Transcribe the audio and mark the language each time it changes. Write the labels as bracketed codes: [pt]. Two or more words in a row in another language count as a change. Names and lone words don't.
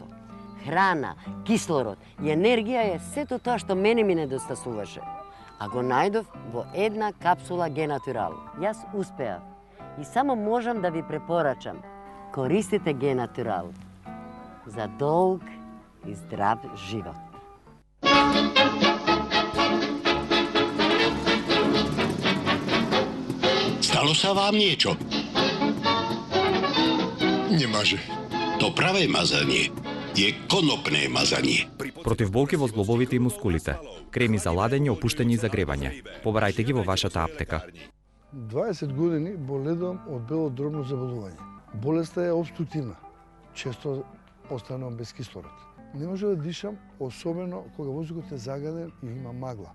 [mk] Храна, кислород и енергија е сето тоа што мене ми недостасуваше. А го најдов во една капсула Генатурал. Јас успеав. И само можам да ви препорачам. Користите Генатурал за долг и здрав живот. [sk] Stalo sa vám niečo? Nemaže. To pravé mazanie je konopné mazanie. [mk] Против болки во зглобовите и мускулите. Креми за ладење, опуштање и загревање. Побарајте ги во вашата аптека. 20 години боледам од бело дробно заболување. Болеста е обструктивна. Често останувам без кислород. Не може да дишам, особено кога воздухот е загаден и има магла.